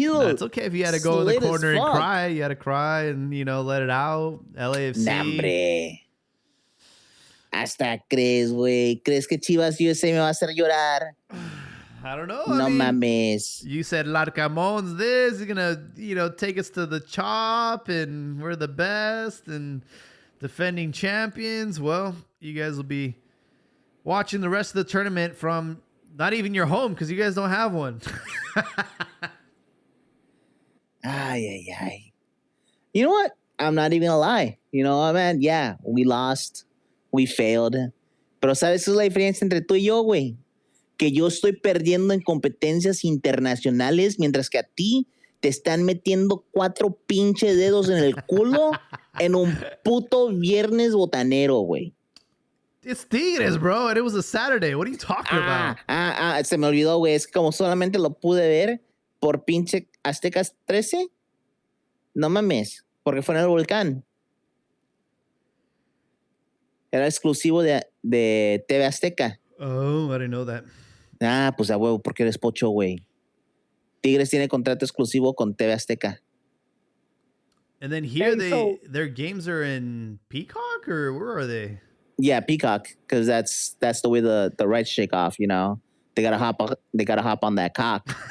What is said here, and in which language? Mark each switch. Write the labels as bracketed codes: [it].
[en] It's okay if you had to go in the corner and cry. You had to cry and, let it out. LAFC. [es] Nah, hombre. Hasta crees, güey. ¿Crees que Chivas USA me va a hacer llorar? [en] I don't know. [es] No mames. [en] You said Larcamon's this. You're going to, take us to the chop and we're the best and defending champions. Well, you guys will be watching the rest of the tournament from not even your home because you guys don't have one. Ay. You know what? I'm not even gonna lie. Man, yeah, we lost. We failed. [es] Pero ¿sabes qué es la diferencia entre tú y yo, güey? Que yo estoy perdiendo en competencias internacionales mientras que a ti te están metiendo 4 pinche dedos en el culo en un puto viernes botanero, güey. [en] It's Tigres, bro, and it was a Saturday. What are you talking about? [es] Se me olvidó, güey. Es que como solamente lo pude ver por pinche Aztecas 13. No mames, porque fue en el volcán. Era exclusivo de TV Azteca. [en] Oh, I didn't know that. [es] Pues a huevo, porque eres pocho, güey. Tigres tiene contrato exclusivo con TV Azteca. [en] And then here their games are in Peacock, or where are they? Yeah, Peacock, because that's the way the rights shake off. They gotta hop on that cock.